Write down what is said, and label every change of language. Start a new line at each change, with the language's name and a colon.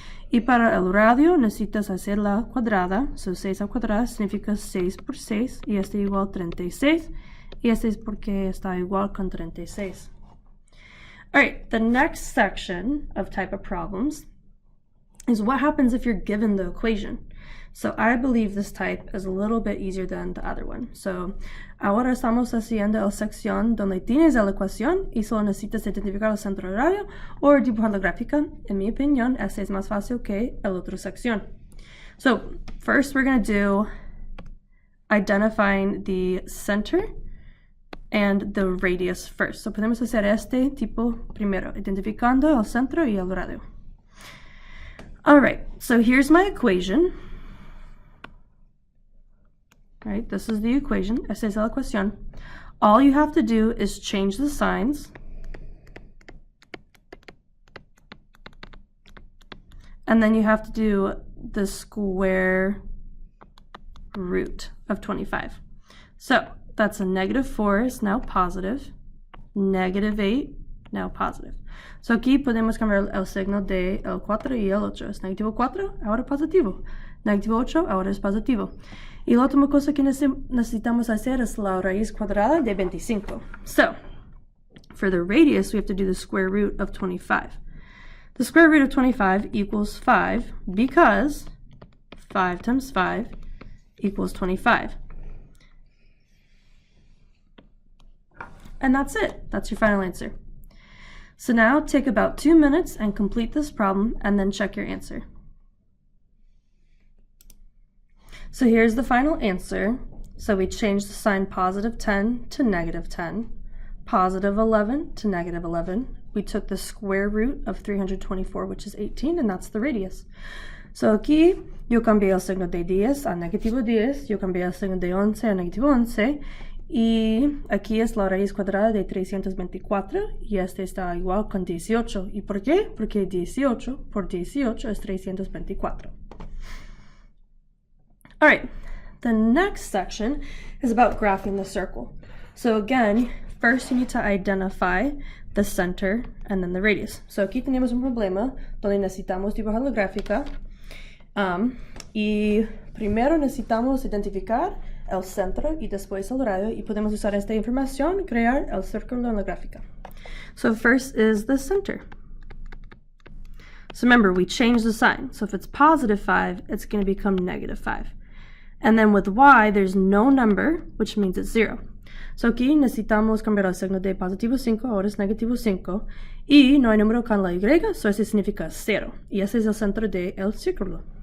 Spanish: Y para el radio necesitas hacer la cuadrada. So 6 al cuadrado significa 6 por 6, y este igual 36. Y este es porque está igual con 36.
English: All right, the next section of type of problems is what happens if you're given the equation. So I believe this type is a little bit easier than the other one.
Spanish: So ahora estamos haciendo la sección donde tienes la ecuación y solo necesitas identificar el centro horario o dibujar la gráfica. En mi opinión, ese es más fácil que la otra sección.
English: So first we're going to do identifying the center and the radius first.
Spanish: So podemos hacer este tipo primero, identificando el centro y el radio.
English: All right, so here's my equation. All right, this is the equation.
Spanish: Esta es la ecuación.
English: All you have to do is change the signs. And then you have to do the square root of 25. So that's a -4 is now positive, -8 now positive.
Spanish: So aquí podemos cambiar el signo de el 4 y el 8. Es -4, ahora positivo. -8, ahora es positivo. Y la última cosa que necesitamos hacer es la raíz cuadrada de 25.
English: So for the radius, we have to do the square root of 25. The square root of 25 equals 5 because 5 times 5 equals 25. And that's it. That's your final answer. So now take about 2 minutes and complete this problem and then check your answer. So here's the final answer. So we changed the sign +10 to -10, +11 to -11. We took the square root of 324, which is 18, and that's the radius.
Spanish: So aquí yo cambié el signo de 10 a -10, yo cambié el signo de 11 a -11, y aquí es la raíz cuadrada de 324, y este está igual con 18. ¿Y por qué? Porque 18 por 18 es 324.
English: All right, the next section is about graphing the circle. So again, first you need to identify the center and then the radius.
Spanish: So aquí tenemos un problema donde necesitamos dibujar la gráfica, y primero necesitamos identificar el centro y después el radio, y podemos usar esta información y crear el círculo en la gráfica.
English: So first is the center. So remember, we changed the sign. So if it's +5, it's going to become -5. And then with y, there's no number, which means it's 0.
Spanish: So aquí necesitamos cambiar el signo de positivo 5, ahora es negativo 5. Y no hay número con la Y, so eso significa 0. Y ese es el centro del círculo.